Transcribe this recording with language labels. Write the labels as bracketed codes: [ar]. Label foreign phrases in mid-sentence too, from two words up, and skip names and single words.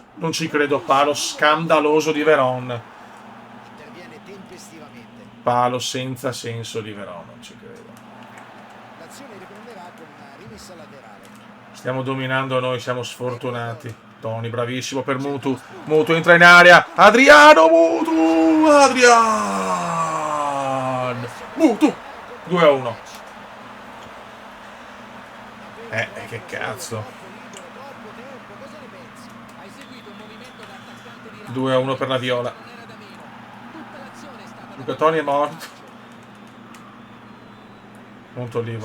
[it] Non ci credo, palo scandaloso di Veron. Interviene tempestivamente. Palo senza senso di Veron, non ci credo. L'azione riprenderà con una rimessa laterale. Stiamo dominando noi, siamo sfortunati. Tony, bravissimo per Mutu. Mutu entra in area. Adriano Mutu! Adrian! Mutu! 2-1. Che cazzo. Troppo tempo, cosa ne pensi? Hai seguito un movimento da attaccante di 2-1 per la Viola. non era da meno. Tutta l'azione è stata Luca Toni è morto. Montolivo.